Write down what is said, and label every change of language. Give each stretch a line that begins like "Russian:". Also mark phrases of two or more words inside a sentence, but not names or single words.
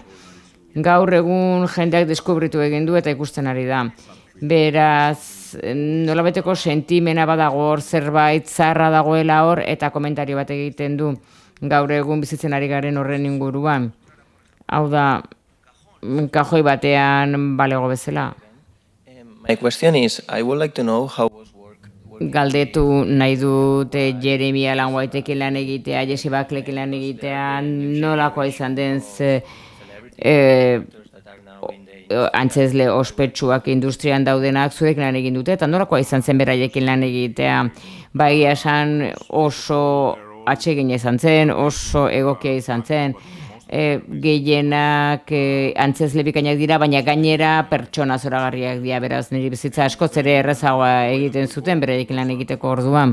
Basque: Gaur egun jendeak deskubritu egin du eta ikusten ari da. Beraz, nolabaiteko sentimena badago hor, zerbait zaharra dagoela hor, eta komentario bat egiten du gaur egun bizitzen ari garen horren inguruan. Hau da, kajoi batean balego bezala.
English: My question is, I would like to know how was work.
Basque: Galdetu nahi dute Jeremy Allen Whiteekin lan egitea, Jesse Buckleykin lan egitea, nolakoa izan den antzezle ospetsuak industrian daudenak zuek lan egin dute, eta nolakoa izan zen beraiekin lan egitea, bai esan oso atsegin izan zen, oso egokia izan zen, gehienak antzezle bikainak dira, baina gainera pertsona zoragarriak dira, beraz niri bizitza askoz ere errazagoa egiten zuten beraiekin lan egiteko orduan.